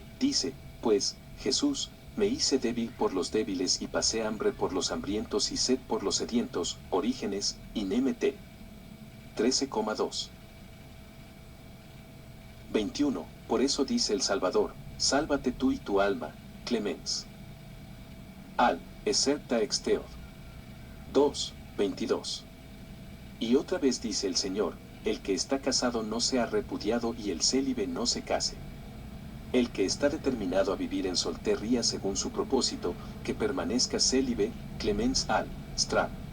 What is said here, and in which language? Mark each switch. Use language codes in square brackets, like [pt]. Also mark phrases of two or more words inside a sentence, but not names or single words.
[es] Dice, pues, Jesús, me hice débil por los débiles y pasé hambre por los hambrientos y sed por los sedientos, Orígenes, INMT. 13,2. 21. Por eso dice el Salvador, sálvate tú y tu alma, Clemens. Al, exerta exteor. 2, 22. Y otra vez dice el Señor, el que está casado no sea repudiado y el célibe no se case. El que está determinado a vivir en soltería según su propósito, que permanezca célibe, Clemens al, Stram.